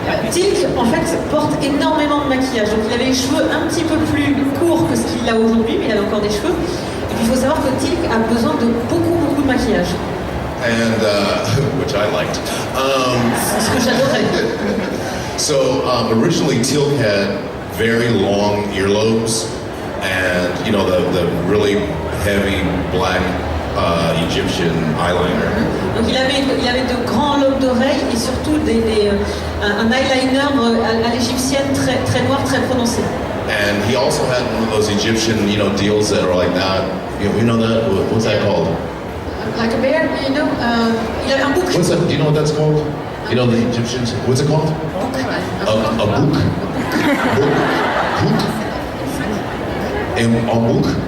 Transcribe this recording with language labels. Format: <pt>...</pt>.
<fr>Teal'c, en fait, porte énormément de maquillage. Donc, il avait les cheveux un petit peu plus courts que ce qu'il a aujourd'hui, mais il avait encore des cheveux. Et puis, il faut savoir que Teal'c a besoin de beaucoup de maquillage.</fr> <en>And which I liked.</en> <fr>C'est ce que j'adorais.</fr> <en>So originally Teal'c had very long earlobes, and you know the really heavy black Egyptian eyeliner.</en> <fr>Donc il avait de grands lobes d'oreilles et surtout un eyeliner à l'égyptienne très noir, très prononcé.</fr> <en>And he also had one of those Egyptian, you know, deals that are like that. You know that? What's that called? Like a bear, you know,</en> <fr>il avait un bouc.</fr> <en>What's that? Do you know what that's called? You know the Egyptians. What's it called? A book. Book. Un book.</en>